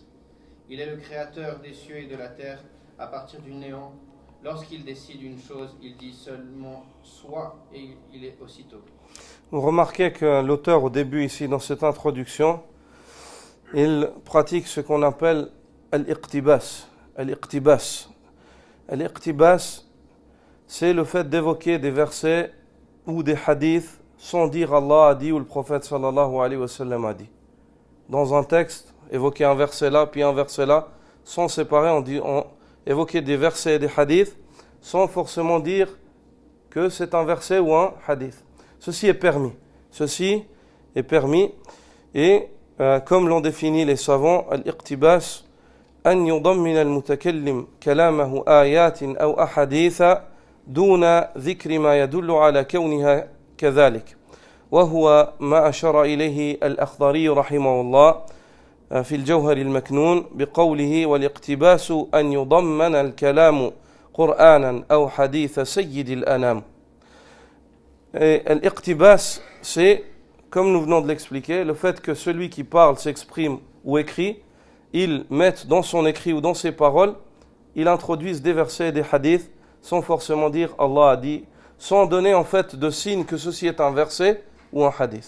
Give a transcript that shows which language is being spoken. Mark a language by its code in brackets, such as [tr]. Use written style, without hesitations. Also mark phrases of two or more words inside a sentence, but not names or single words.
[fr] Il est le créateur des cieux et de la terre à partir du néant. Lorsqu'il décide une chose, il dit seulement soit et il est aussitôt. Vous remarquez que l'auteur, au début ici, dans cette introduction, il pratique ce qu'on appelle al-iqtibas. Al-iqtibas. Al-iqtibas, c'est le fait d'évoquer des versets ou des hadiths sans dire Allah a dit ou le prophète [ar] صلى الله عليه وسلم [fr] a dit. Dans un texte, évoquer un verset là, puis un verset là, sans séparer, on évoquer des versets et des hadiths, sans forcément dire que c'est un verset ou un hadith. Ceci est permis. Ceci est permis. Et comme l'ont défini les savants, al-iqtibas, [ar] أن يضمن المتكلم كلامه آيات أو أحاديث دون ذكر ما يدل على كونها كذلك، وهو ما أشار إليه الأخضري رحمه الله في الجوهر المكنون بقوله والاقتباس أن يضمن الكلام قرآنا أو حديث سيد الأنام. [fr] L'iqtibas, c'est, comme nous venons de l'expliquer, le fait que celui qui parle, s'exprime ou écrit, il mette dans son écrit ou dans ses paroles, il introduise des versets et des hadiths sans forcément dire Allah a dit, sans donner en fait de signe que ceci est un verset ou un hadith.